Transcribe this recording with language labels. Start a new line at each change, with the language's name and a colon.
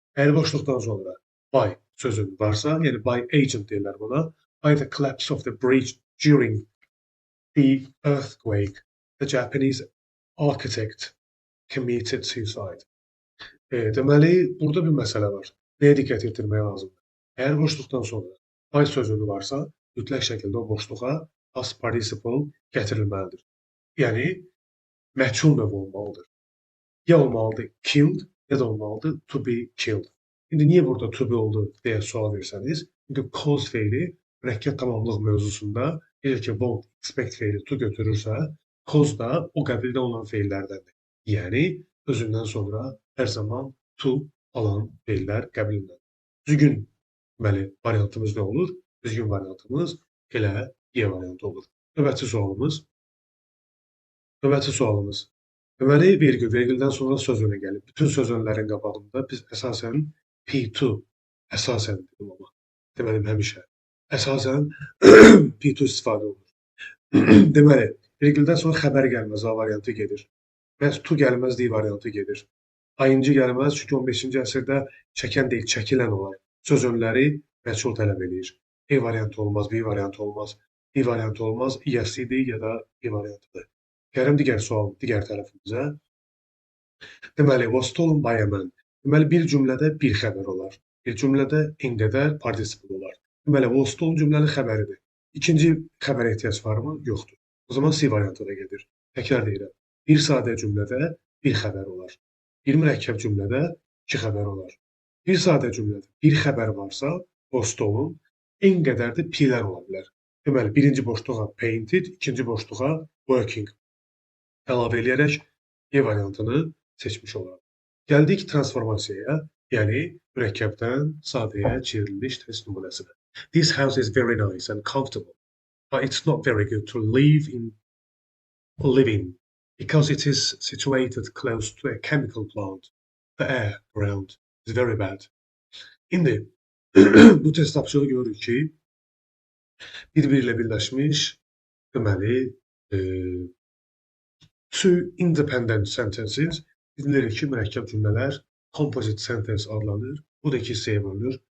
Azerbaijani: Əgər boşluqdan sonra by sözün varsa, yəni by agent deyirlər buna,
English: by the collapse of the bridge during the earthquake, the Japanese architect committed suicide.
Azerbaijani: Deməli, burada bir məsələ var. Nəyə diqqət yetirmək lazımdır? Əgər boşluqdan sonra by sözünü varsa, mütləq şəkildə o boşluğa past participle gətirilməlidir. Yəni, məchul növ olmalıdır. Ya olmalıdır killed, ya da olmalıdır to be killed. İndi niyə burada to be oldu deyə sual versəniz, çünki cause feili mürəkkəb tamamlıq mövzusunda necə ki, won't expect feili to götürürsə, cause da o qəbildə olan feillərdəndir. Yəni, özündən sonra hər zaman to alan feillər qəbilindən. Düzgün variantımız nə olur? Düzgün variantımız elə Y variantı olur. Növbəti sualımız. Deməli, vergüldən sonra söz önə gəlib. Bütün söz önlərin qabağında biz əsasən P2, əsasən dedim amma, deməlim həmişə, əsasən P2 istifadə olunur. Deməli, vergüldən sonra xəbər gəlməz, A variantı gedir. Məhz to gəlməz, D variantı gedir. Ayıncı gəlməz, çünki 15-ci əsrdə çəkən deyil, çəkilən olar. Söz önləri məchul tələb edir. E variantı olmaz, B variantı olmaz, D variantı olmaz, yes, D ya da E variantıdır. Gələm digər tərəfimizə.
English: Deməli, was stolen by a man.
Azerbaijani: Deməli, bir cümlədə bir xəbər olar. Bir cümlədə en qədər participle olar. Deməli, was stolen cümlənin xəbəridir. İkinci xəbərə ehtiyac varmı? Yoxdur. O zaman C variantı da gedir. Təkrar deyirəm. Bir sadə cümlədə bir xəbər olar. Bir mürəkkəb cümlədə iki xəbər olar. Bir sadə cümlədə bir xəbər varsa, was stolen, en qədər də P-lər ola bilər. Deməli, birinci boşluğa painted, ikinci boşluğa working əlavə eləyərək E variantını seçmiş olaraq. Gəldik transformasiyaya, yəni mürəkkəbdən sadəyə çevrilmiş test nümunəsinə.
English: This house is very nice and comfortable, but it's not very good to live in because it is situated close to a chemical plant. The air around is very bad.
Azerbaijani: İndi bu test tapşırığı görürük ki, bir-birilə birləşmiş, deməli,
English: two independent sentences
Azerbaijani: bilirik ki, mürəkkəb cümlələr composite sentence adlanır. Bu da iki hissəyə bölünür.